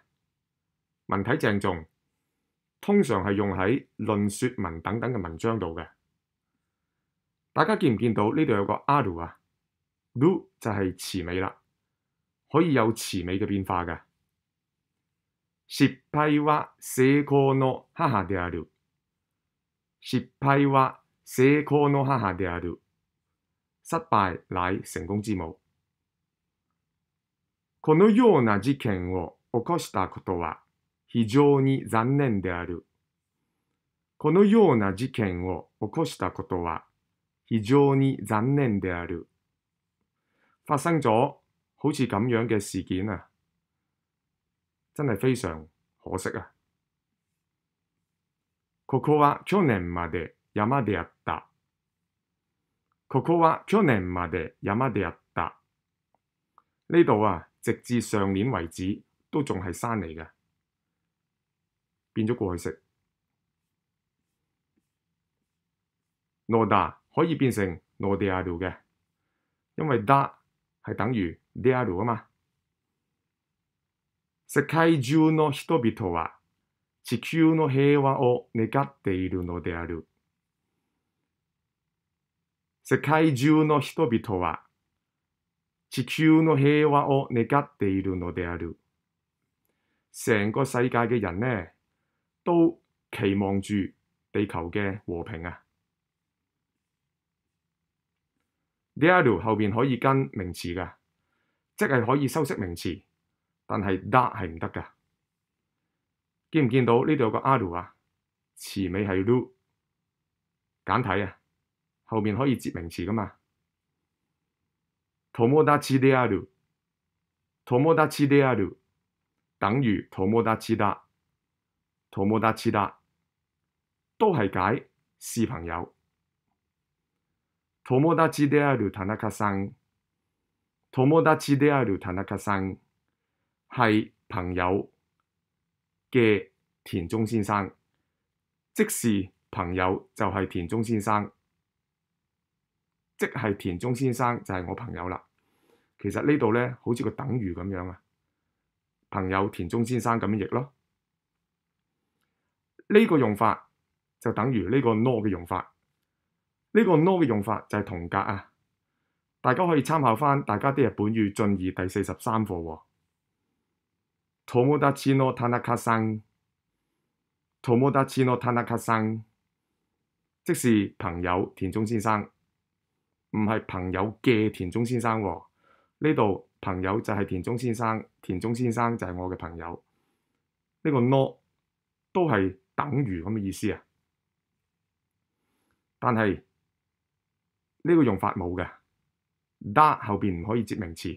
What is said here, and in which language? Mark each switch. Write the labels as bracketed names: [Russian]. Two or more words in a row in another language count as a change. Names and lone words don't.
[Cantonese] 文體鄭重，通常係用喺論說文等等嘅文章度嘅。大家見唔見到呢度有個ある啊？る就係詞尾啦，可以有詞尾嘅變化嘅。 [Japanese] 失敗は成功の母である。失敗は成功の母である。 [Cantonese] 失敗乃成功之母。 [Japanese] このような事件を起こしたことは非常に残念である。このような事件を起こしたことは非常に残念である。 [Cantonese] 發生咗好似咁樣嘅事件啊，真係非常可惜啊。 [Japanese] ここは去年まで山であった。ここは去年まで山であった。 [Cantonese] 呢度啊，直至上年為止都仲係山嚟嘅，變咗過去式。 [Japanese] のだ [Cantonese] 可以變成 [Japanese] のである [Cantonese] 嘅，因為だ係等於 [Japanese] である [Cantonese] 啊嘛。 [Japanese] 世界中の人々は地球の平和を願っているのである。世界中の人々は地球の平和を願っているのである。 [Cantonese] 成個世界嘅人呢，都期望住地球嘅和平啊。 [Japanese] である [Cantonese] 後邊可以跟名詞㗎，即係可以修飾名詞，但係得係唔得㗎。見唔見到呢度有個ある啊？詞尾係る，簡體啊，後面可以接名詞㗎嘛。 [Japanese] 友達である，友達である [Cantonese] 等於 [Japanese] 友達だ，友達だ [Cantonese] 都係解是朋友。 [Japanese] 友達である田中さん，友達である田中さん [Cantonese] 係朋友嘅田中先生，即是朋友就係田中先生，即係田中先生就係我朋友啦。其實呢度呢，好似個等於咁樣啊，朋友田中先生咁樣譯咯。呢個用法就等於呢個 no 嘅用法。呢個 no 嘅用法就係同格啊，大家可以參考返大家啲日本語進二第43課喎。 [Japanese] 友達の田中さん，友達の田中さん， [Cantonese] 即是朋友田中先生，唔係朋友嘅田中先生喎。呢度朋友就係田中先生，田中先生就係我嘅朋友。呢個 no 都係等於咁嘅意思啊，但係呢個用法冇嘅，得後邊唔可以接名詞。